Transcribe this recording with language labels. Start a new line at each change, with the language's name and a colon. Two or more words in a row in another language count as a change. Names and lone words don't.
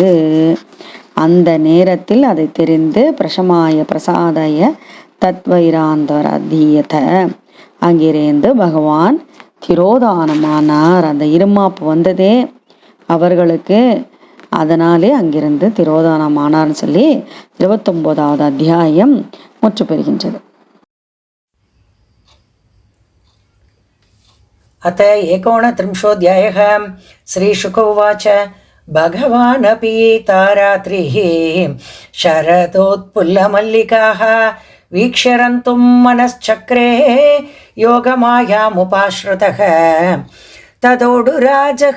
Tamil: அந்த நேரத்தில் அதை தெரிந்து
Sanskrit: प्रशमाय प्रसादाय तत्रैवान्तर् अधीयत
Tamil: அங்கிருந்து பகவான் திரோதானமானார். அந்த இருமாப்பு வந்ததே அவர்களுக்கு, அதனாலே அங்கிருந்து திரோதானமானார்னு சொல்லி 29வது அத்தியாயம் முற்று பெறுகின்றது.
Sanskrit: अथ 39ोऽध्यायः। श्रीशुक उवाच भगवानपि तारात्रिः शरदोत्पुल्लमल्लिकाः वीक्ष्यरन्तुं मनश्चक्रे योगमायामुपाश्रितः तदोडुराजः